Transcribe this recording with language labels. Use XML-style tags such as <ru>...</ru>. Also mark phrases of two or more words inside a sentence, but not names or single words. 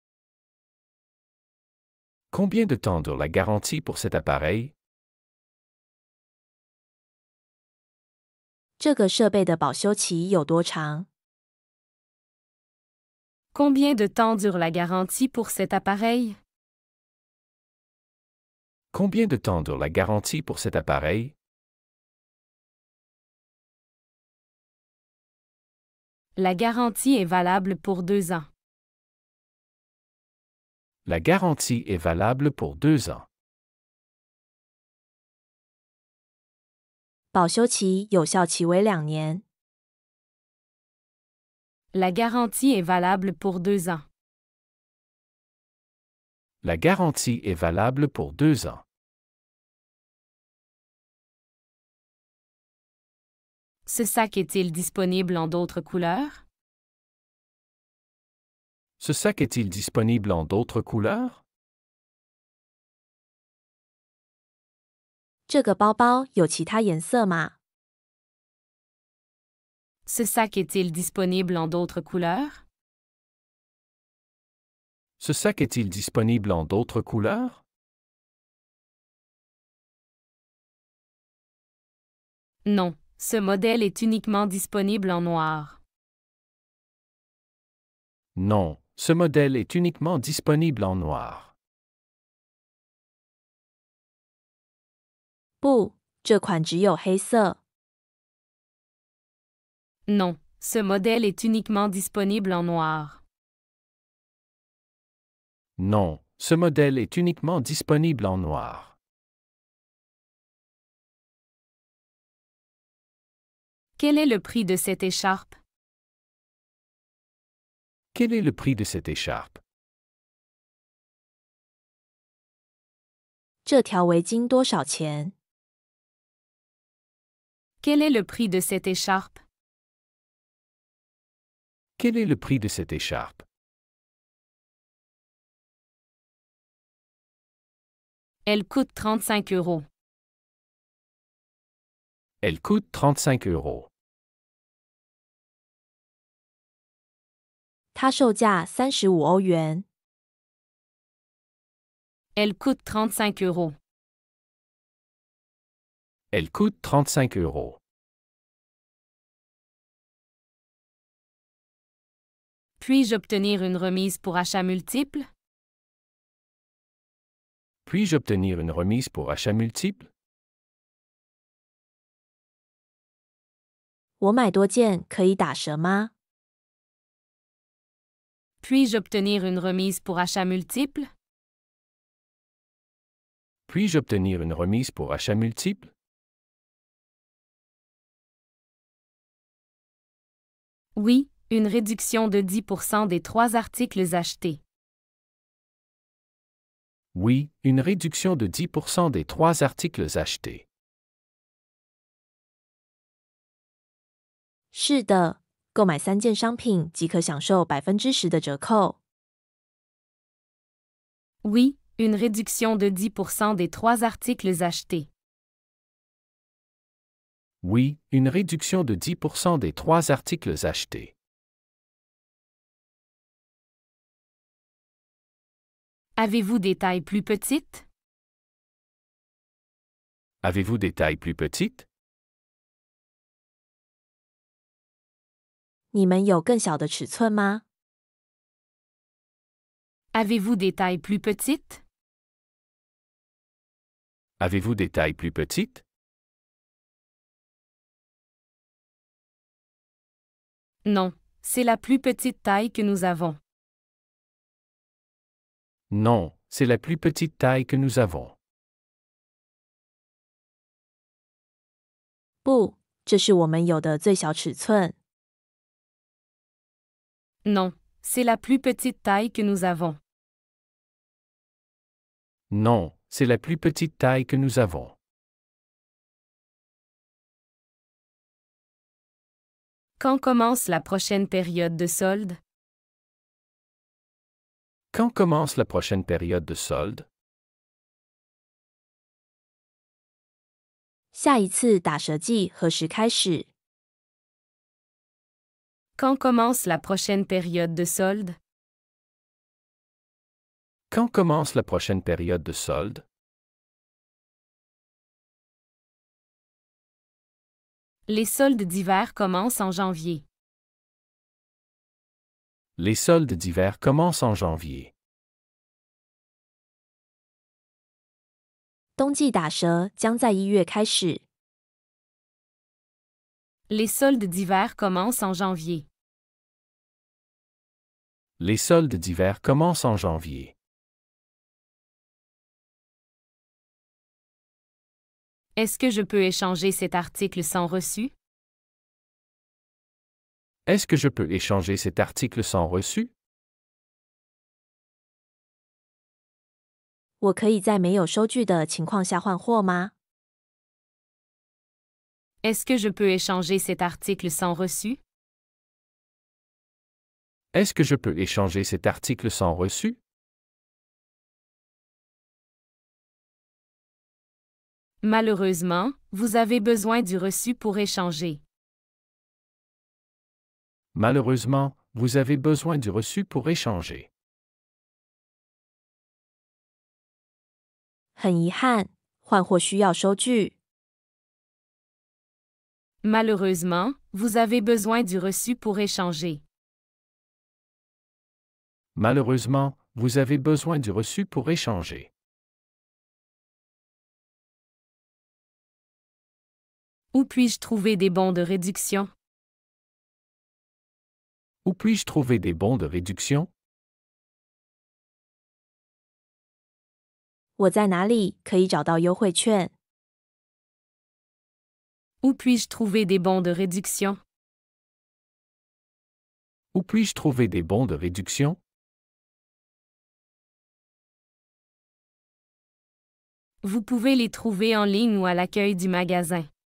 <fr>Combien de temps dure la garantie pour cet appareil?</fr> <zh>这个设备的保修期有多长？</zh> <fr>Combien de temps dure la garantie pour cet appareil? Combien de temps dure la garantie pour cet appareil? La garantie est valable pour 2 ans. La garantie est valable pour 2 ans.</fr> <zh>保修期有效期为2年。</zh> <fr>La garantie est valable pour 2 ans. La garantie est valable pour 2 ans. Ce sac est-il disponible en d'autres couleurs? Ce sac est-il disponible en d'autres couleurs?</fr> <zh>这个包包有其他颜色吗？</zh> <fr>Ce sac est-il disponible en d'autres couleurs? Ce sac est-il disponible en d'autres couleurs? Non, ce modèle est uniquement disponible en noir. Non, ce modèle est uniquement disponible en noir.</fr> <zh>不，这款只有黑色。</zh> <fr>Non, ce modèle est uniquement disponible en noir. Non, ce modèle est uniquement disponible en noir. Quel est le prix de cette écharpe? Quel est le prix de cette écharpe?</fr> <zh>这条围巾多少钱？</zh> <fr>Quel est le prix de cette écharpe? Quel est le prix de cette écharpe? Elle coûte 35 €. Elle coûte 35 €.</fr> <zh>它售价35欧元。</zh> <fr>Elle coûte 35 €. Elle coûte 35 €. Puis-je obtenir une remise pour achat multiple? Puis-je obtenir une remise pour achat multiple?</fr> <zh>我买多件可以打折吗？</zh> <fr>Puis-je obtenir une remise pour achat multiple? Puis-je obtenir une remise pour achat multiple? Oui, une réduction de 10% des 3 articles achetés. Oui, une réduction de 10% des 3 articles achetés.</fr> <zh>是的，购买3件商品即可享受10%的折扣。</zh> <fr>Oui, une réduction de 10% des 3 articles achetés. Oui, une réduction de 10% des 3 articles achetés. Avez-vous des tailles plus petites? Avez-vous des tailles plus petites?</fr> <zh>你们有更小的尺寸吗？</zh> <fr>Avez-vous des tailles plus petites? Avez-vous des tailles plus petites? Non, c'est la plus petite taille que nous avons. Non, c'est la plus petite taille que nous avons.</fr> <zh>不，这是我们有的最小尺寸。</zh> <fr>Non, c'est la plus petite taille que nous avons. Non, c'est la plus petite taille que nous avons. Quand commence la prochaine période de solde? Quand commence la prochaine période de solde?</fr> <zh>下一次打折季何时开始？</zh> <fr>Quand commence la prochaine période de solde? Quand commence la prochaine période de solde? Les soldes d'hiver commencent en janvier. Les soldes d'hiver commencent en janvier.</fr> <zh>冬季打折将在1月开始。</zh> <fr>Les soldes d'hiver commencent en janvier. Les soldes d'hiver commencent en janvier. Est-ce que je peux échanger cet article sans reçu? Est-ce que je peux échanger cet article sans reçu?</fr> <zh>我可以在没有收据的情况下换货吗？</zh> <fr>Est-ce que je peux échanger cet article sans reçu? Est-ce que je peux échanger cet article sans reçu? Malheureusement, vous avez besoin du reçu pour échanger. Malheureusement, vous avez besoin du reçu pour échanger.</fr> <zh>很遗憾，换货需要收据。</zh> <fr>Malheureusement, vous avez besoin du reçu pour échanger. Malheureusement, vous avez besoin du reçu pour échanger. Où puis-je trouver des bons de réduction? Où puis-je trouver des bons de réduction?</fr> <zh>我在哪里可以找到优惠券？</zh> <fr>Où puis-je trouver des bons de réduction? Où puis-je trouver des bons de réduction? Vous pouvez les trouver en ligne ou à l'accueil du magasin.</fr>